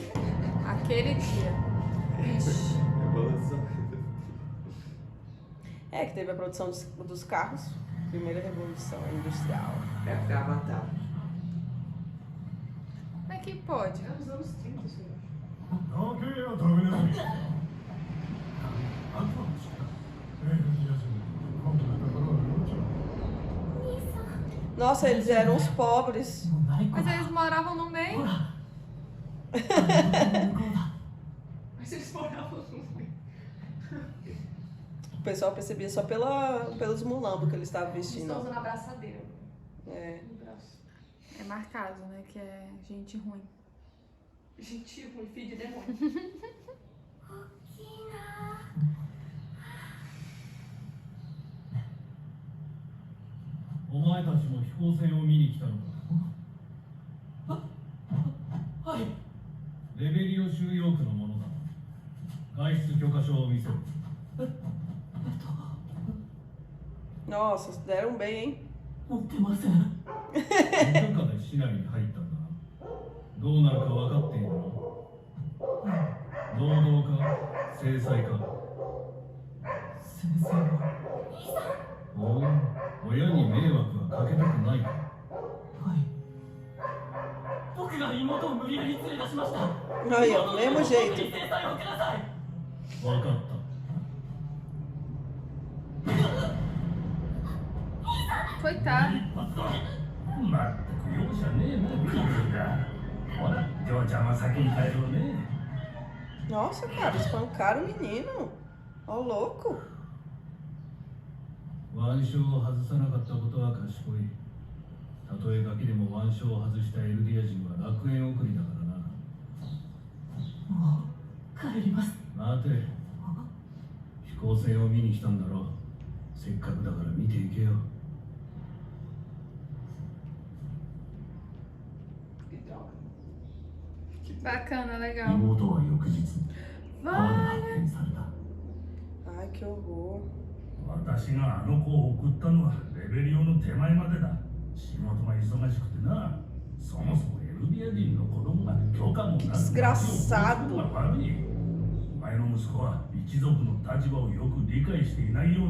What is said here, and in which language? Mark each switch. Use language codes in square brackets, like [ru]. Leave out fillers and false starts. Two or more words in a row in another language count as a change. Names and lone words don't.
[pt] Aquele dia. Ixi. É, que teve a produção dos carros. Primeira revolução industrial. É pra matar. Como é que pode? É nos anos 30, isso aí. [ja] 時計を止めなさい。あとはしか。いや、今度のところはどうしよう。 [pt] Nossa, eles eram os pobres. Mas eles moravam no meio. Mas eles moravam no meio. O pessoal percebia só pelos mulambos que eles estavam Eles estão vestindo. usando a braçadeira É. no braço. É marcado, né? Que é gente ruim. Gente ruim, filho de demônio. [ja] お前たちも飛行船を見に来たのか。はい。レベリオ収容区のものだ。外出許可証を見せろ。 [pt] Nossa, deram bem, hein? [ja] 持ってません。無許可で市内に入ったんだな。どうなるか分かっているの？労働か制裁か。先生は。おう、親に迷惑はかけたくないか。はい。僕が妹を無理やり連れ出しました。 [pt] Aí, ó, mesmo [ja] 僕 [pt] jeito. [ja] に制裁をください。分かった。 [pt] Coitado. [ja] まったく容赦ねえな、ビールだ。ほら、嬢ちゃんは先に帰ろうね。 [pt] Nossa, cara, espancaram o menino. Ó, louco. [ja] 腕章を外さなかったことは賢い。たとえガキでも腕章を外したエルディア人は楽園送りだからな。もう帰ります。待て。飛行船を見に来たんだろう。せっかくだから見ていけよ。 [pt] Que droga. Bacana, legal. [ja] 妹は翌日、川で [pt] Vai. [ja] 発見された。 [pt] Ai, que horror. [ja] 私があの子を送ったのはレベリオの手前までだ。仕事が忙しくてな。そもそもエルディア人の子供が許可もなく [pt] Desgraçado. [ja] 悪い。お前の息子は一族の立場をよく理解していないようだ。